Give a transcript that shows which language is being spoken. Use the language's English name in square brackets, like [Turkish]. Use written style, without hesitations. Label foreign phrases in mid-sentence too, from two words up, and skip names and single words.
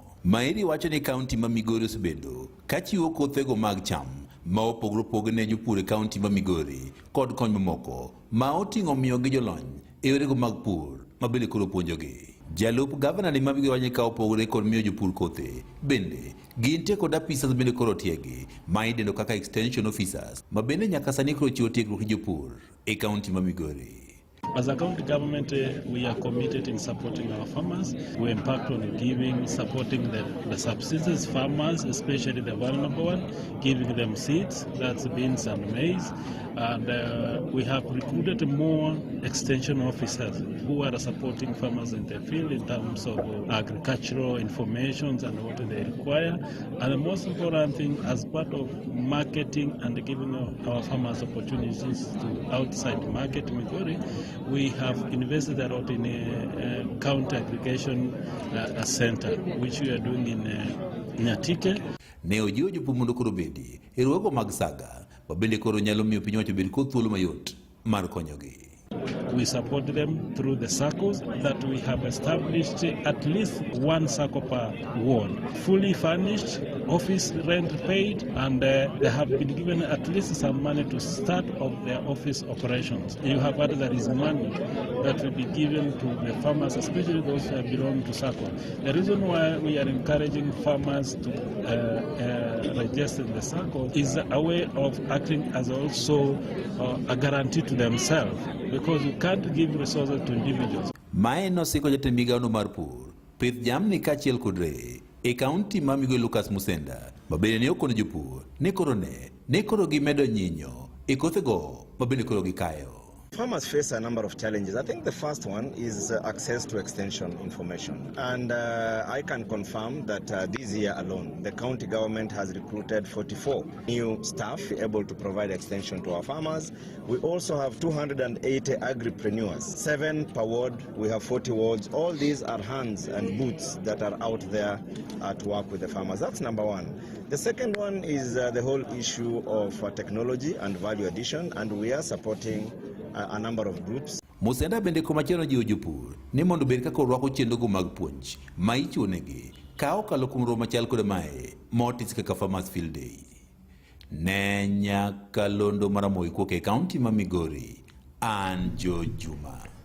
[Luo (Kenya and Tanzania)] Mahiri wacho ni kaunti ma Migori osebedo ka chiwo kothego mag cham ma opogore opogore ne jopur e kaunti ma Migori kod kony mamoko ma oting'o miyo gi jolony e yorego mag pur ma bende koro puonjogi. Jalup gavana ni ma Migori wacho ni ka opogore kod miyo jopur kothe bende gintie kod apisas bende koro tiegi ma idendo kaka [English] extension officers [Luo (Kenya and Tanzania)] ma bende nyaka sani koro chiwo tiegruok gi jopur e kaunti ma Migori. [English] As a county government, we are committed in supporting our farmers. We impact on supporting the subsistence farmers, especially the vulnerable one, giving them seeds, that's beans and maize. And we have recruited more extension officers who are supporting farmers in the field in terms of agricultural information and what they require. And the most important thing, as part of marketing and giving our farmers opportunities to outside market Migori, we have invested a lot in a county aggregation center, which we are doing in Nyatike. [Luo (Kenya and Tanzania)] Ne ojiwo jopur mondo koro bedi e rwako mag saga ma bende koro nyalo miyo piny owacho bed kod thuolo mayot mar konyogi. [English] We support them through the circles that we have established, at least one circle per ward, fully furnished, office rent paid, and they have been given at least some money to start off their office operations. You have heard there is money that will be given to the farmers, especially those who belong to circle. The reason why we are encouraging farmers to register in the circle is a way of acting as also a guarantee to themselves, because you can't give resources to individuals. [Luo (Kenya and Tanzania)] Mae nosiko jatend migawono mar pur, pith jamni kaachiel kod reye e kaunti ma Migori Lucas Musenda ma bende ne okono jopur ni koro gimedo nyinyo e kothego ma bende koro gikayo. [English] Farmers face a number of challenges. I think the first one is access to extension information. And I can confirm that this year alone, the county government has recruited 44 new staff able to provide extension to our farmers. We also have 280 agripreneurs, 7 per ward. We have 40 wards. All these are hands and boots that are out there to work with the farmers. That's number one. The second one is the whole issue of technology and value addition, and we are supporting a number of groups. [Luo (Kenya and Tanzania)] Musenda bende komachielo jiwo jopur ni mondo bed kaka orwako chenrogo mag puonj ma ichiwo negi ka okalo kuom romo machal kod mae motis kaka Farmers Field Day. Ne Nyakalondo Maramogi kuok e kaunti ma Migori, an Jojuma.